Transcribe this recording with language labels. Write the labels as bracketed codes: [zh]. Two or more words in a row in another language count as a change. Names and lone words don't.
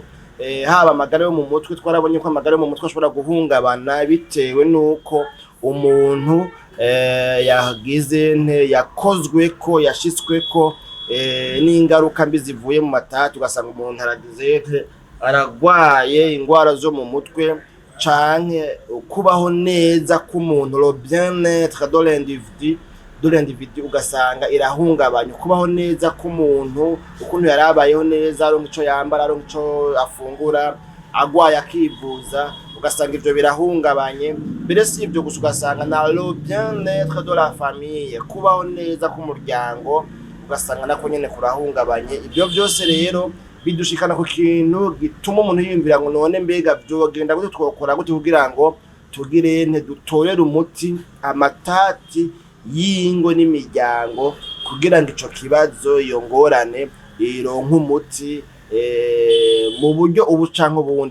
[rn] Haba amagara yo mu mutwe, twarabonye ko amagara yo mu mutwe ashobora guhungabana bitewe nuko umuntu yakozweko yashitsweko n'ingaruka mbi zivuye mu matati, ugasanga umuntu aragwaye ingwara zo mu mutwe, canke kubaho neza k'umuntu, [fr] le bien-être de l'individu [rn] ugasanga irahungabanya, kubaho neza k'umuntu, ukuntu yarabayeho neza, aronka ico yambara, aronka ico afungura, agwaye akivuza, ugasanga ivyo birahungabanye. Mbere si ivyo gusa, ugasanga na [fr] le bien-être de la famille, [rn] kubaho neza k'umuryango, ugasanga nako nyene kurahungabanye. Ivyo vyose rero bidushikana ku kintu gituma umuntu yiyumvira ngo none mbega vyogenda gute, twokora gute kugira ngo dutorere umuti amatati y'ingo n'imiryango, kugira ngo ico kibazo, iyo ngorane ironke umuti mu buryo ubu canke ubundi.